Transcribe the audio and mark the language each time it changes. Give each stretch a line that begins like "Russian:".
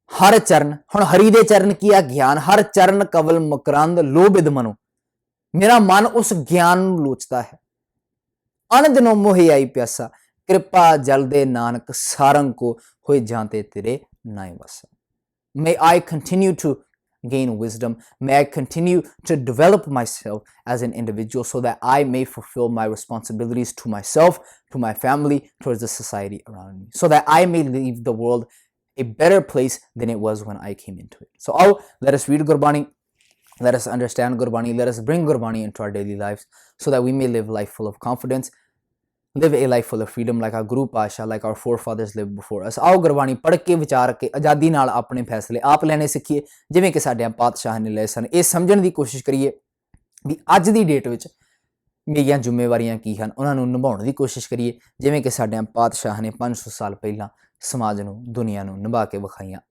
Punjabi: ਹਰ ਚਰਨ, ਹੁਣ ਹਰੀ ਦੇ ਚਰਨ ਕੀ ਆ? ਗਿਆਨ. ਹਰ ਚਰਨ ਕਵਲ ਮਕਰੰਦ, ਲੋਭਿਤ ਮਨੋ, ਮੇਰਾ ਮਨ ਉਸ ਗਿਆਨ ਨੂੰ ਲੋਚਦਾ ਹੈ. ਅਨੰਦ ਨੋ ਮੋਹਿ ਆਈ ਪਿਆਸਾ, ਕਿਰਪਾ ਜਲ ਦੇ ਨਾਨਕ, ਸਾਰੰਗ ਕੋ ਹੋਏ ਜਾਂਤੇ ਤੇਰੇ ਨਾਏ ਵਸਾ.
English: May I continue to gain wisdom. May I continue to develop myself as an individual so that I may fulfill my responsibilities to myself, to my family, towards the society around me, so that I may leave the world a better place than it was when I came into it. So let us read Gurbani, let us understand Gurbani, let us bring Gurbani into our daily lives so that we may live life full of confidence, live a life full of freedom like our Guru Pasha, like our forefathers lived before us.
Punjabi: ਆਓ ਗੁਰਬਾਣੀ ਪੜ੍ਹ ਕੇ ਵਿਚਾਰ ਕੇ ਆਜ਼ਾਦੀ ਨਾਲ ਆਪਣੇ ਫੈਸਲੇ ਆਪ ਲੈਣੇ ਸਿੱਖੀਏ, ਜਿਵੇਂ ਕਿ ਸਾਡੇ ਪਾਤਸ਼ਾਹ ਨੇ ਲਏ ਸਨ. ਇਹ ਸਮਝਣ ਦੀ ਕੋਸ਼ਿਸ਼ ਕਰੀਏ ਵੀ ਅੱਜ ਦੀ ਡੇਟ ਵਿੱਚ ਮੇਰੀਆਂ ਜ਼ਿੰਮੇਵਾਰੀਆਂ ਕੀ ਹਨ, ਉਹਨਾਂ ਨੂੰ ਨਿਭਾਉਣ ਦੀ ਕੋਸ਼ਿਸ਼ ਕਰੀਏ ਜਿਵੇਂ ਕਿ ਸਾਡੇ ਪਾਤਸ਼ਾਹ ਨੇ 500 ਸਾਲ ਪਹਿਲਾਂ ਸਮਾਜ ਨੂੰ, ਦੁਨੀਆ ਨੂੰ ਨਿਭਾ ਕੇ ਵਿਖਾਈਆਂ.